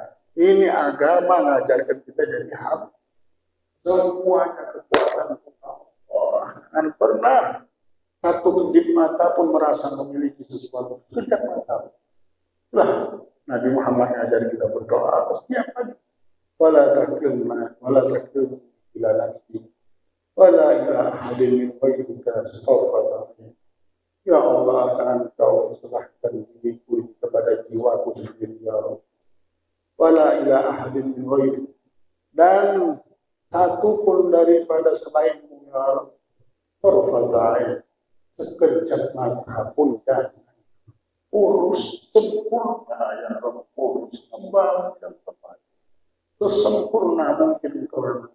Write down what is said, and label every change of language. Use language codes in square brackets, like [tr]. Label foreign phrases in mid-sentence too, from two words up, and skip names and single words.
[ms] Ini agama mengajarkan kita jadi hamba. Semuanya kekuatan Allah. Jangan pernah satu kedip mata pun merasa memiliki sesuatu. Kedip mata. Lah, Nabi Muhammad mengajar kita berdoa setiap pagi. [ar] ولا تكلنا، ولا تكلنا إلى نفسي، ولا إلى أحد من غيرك أستغفر الله. يا الله, [ms] Engkau serahkan diriku kepada jiwaku sendiri [ar] يا الله. ولا إلى أحد من غيري, [ms] dan satu pun daripada selainmu [ar] يا الله, [ms] tarfatain, sekejap mata pun jangan. Urus sempurna [ar] يا رب, [ms] urus kembali dan tepat sesempurna mungkin karena.